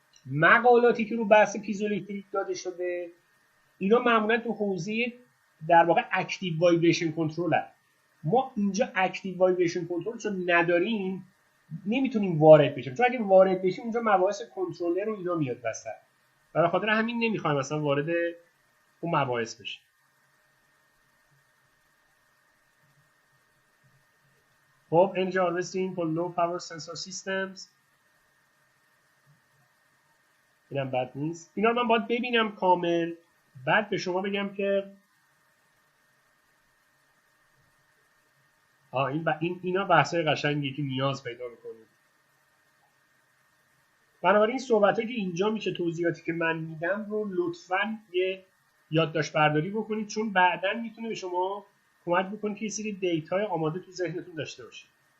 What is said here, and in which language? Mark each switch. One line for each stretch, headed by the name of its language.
Persian: مقالاتی که رو بحث پیزوالکتریک داده شده اینا معمولا تو حوزه در واقع اکتیو وایبریشن کنترل هست. ما اینجا اکتیو وایبریشن کنترل چون نداریم نمیتونیم وارد بشیم، چون اگه وارد بشیم اونجا مباحث کنترلر رو اینا میاد وسط و به خاطر همین نمیخوایم مثلا وارد اون مباحث بشیم.
English: خب Energy Harvesting for Low Power Sensor Systems،
Persian: اینم بد نیست. اینا رو من باید ببینم کامل، بعد به شما بگم که اینا بحثای قشنگی که نیاز پیدا میکنید. بنابراین صحبتایی که اینجا میشه، توضیحاتی که من میدم رو لطفاً یه یادداشت برداری بکنید، چون بعداً میتونه به شما کمک بکنه که یه سری دیتای آماده تو ذهنتون داشته باشید.